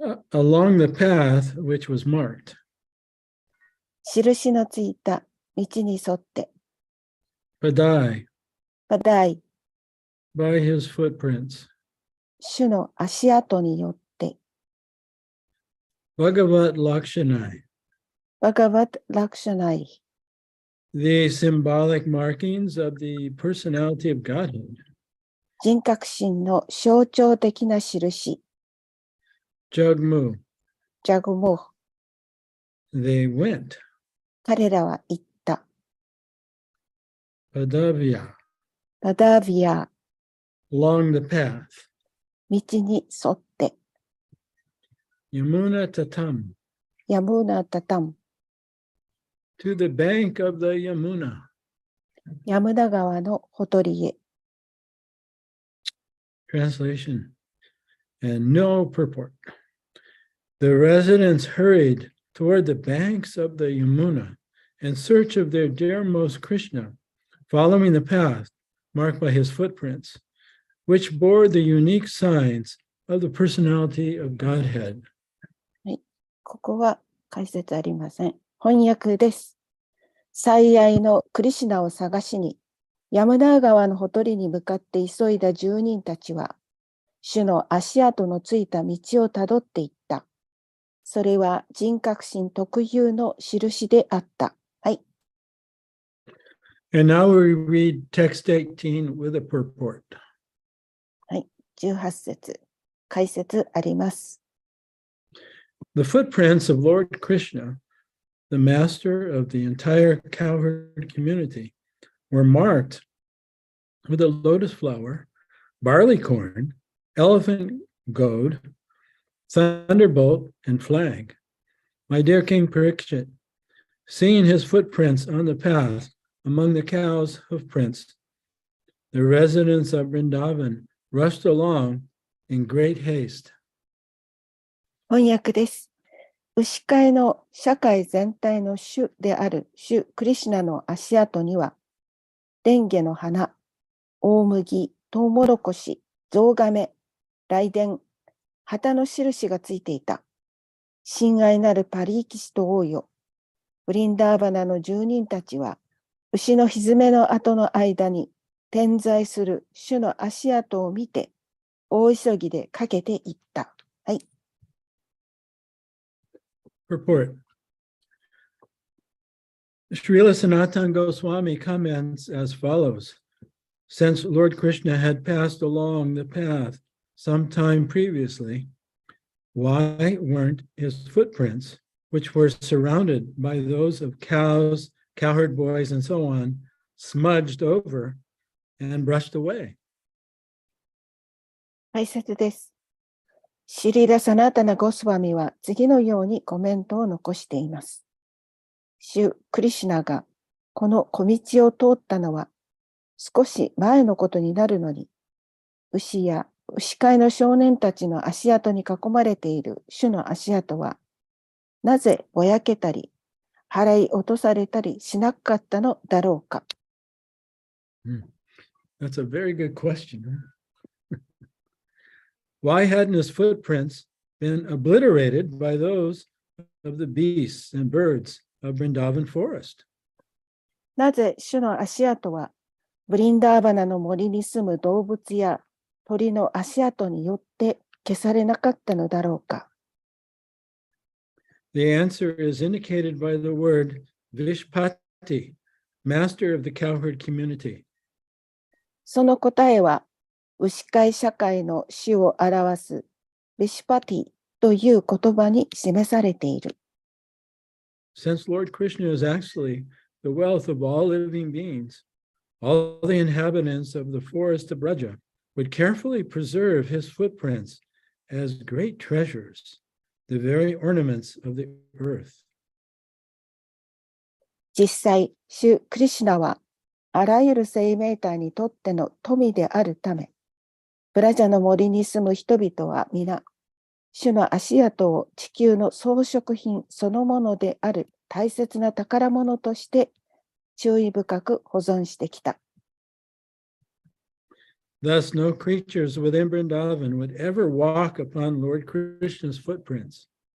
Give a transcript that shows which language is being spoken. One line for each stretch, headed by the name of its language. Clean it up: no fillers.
English: Along the path which was marked.
Japanese: 印のついた道に沿って、
Sanskrit: Padai. パダイ、
English: By his footprints.
Japanese: 主の足跡によって、
Sanskrit: Bhagavat Lakshanai. バガバッラクシャナイ、
English: The symbolic markings of the personality of Godhead.
Japanese: 人格心の象徴的な印、
Sanskrit: Jagmu. ジャグモー、
English: They went.
Japanese: 彼らは言った、
Sanskrit: Padavya. パダビア、
English: Along the path.
Japanese: 道に沿って、
Sanskrit: Yamuna Tatam. ヤムナタタン、
English: To the bank of the Yamuna.
Japanese: ヤムナ川のほとりへ。
English: Translation. And no purport. The residents hurried toward the banks of the Yamuna in search of their dearmost Krishna, following the path marked by his footprints, which bore the unique signs of the personality of Godhead.
Japanese: ここは解説ありません。翻訳です。最愛のクリシュナを探しに、ヤムナー川のほとりに向かって急いだ住人たちは、主の足跡のついた道をたどっていった。それは人格心特有の印であった。はい。
English: And now we read text 18 with a purport.
Japanese: はい。18節。解説あります。
English: The footprints of Lord Krishna, the master of the entire cowherd community, were marked with a lotus flower, barley corn, elephant goad, thunderbolt, and flag. My dear King Parikshit, seeing his footprints on the path among the cows' hoofprints, the residents of Vrindavan rushed along in great haste.
Japanese: 翻訳です。牛飼いの社会全体の主である主クリシュナの足跡には、蓮華の花、大麦、トウモロコシ、ゾウガメ、雷電、旗の印がついていた。親愛なるパリーキシと王よ。ブリンダーバナの住人たちは、牛のひづめの跡の間に点在する主の足跡を見て、大急ぎでかけていった。はい。
English: Purport. Srila Sanatana Goswami comments as follows. Since Lord Krishna had passed along the path some time previously, why weren't his footprints, which were surrounded by those of cows, cowherd boys, and so on, smudged over and brushed away?
Japanese: 解説です。シリラ・サナタナ・ゴスワミは次のようにコメントを残しています。主クリシュナがこの小道を通ったのは少し前のことになるのに、牛や牛飼いの少年たちの足跡に囲まれている主の足跡は、なぜぼやけたり、払い落とされたりしなかったのだろうか。
English: That's a very good question. Why hadn't his footprints been obliterated by those of the beasts and birds of Vrindavan forest?
Japanese: なぜ主の足跡は、ブリンダーバナの森に住む動物や鳥の足跡によって消されなかったのだろうか。
English: The answer is indicated by the word Vishpati, master of the cowherd community.
Japanese: その答えは、牛飼い社会の主を表すビシュパティという言葉に示されている。
English: Since Lord Krishna is actually the wealth of all living beings, all the inhabitants of the forest of Braja would carefully preserve his footprints as great treasures, the very ornaments of the earth.
Japanese: 実際、主クリシュナはあらゆる生命体にとっての富であるため、ブラジャの森に住む人々は皆、主の足跡を地球の装飾品そのものである大切な宝物として注意深く保存してきた。
English: Thus, no creatures within Vrindavan would ever walk upon Lord Krishna's footprints.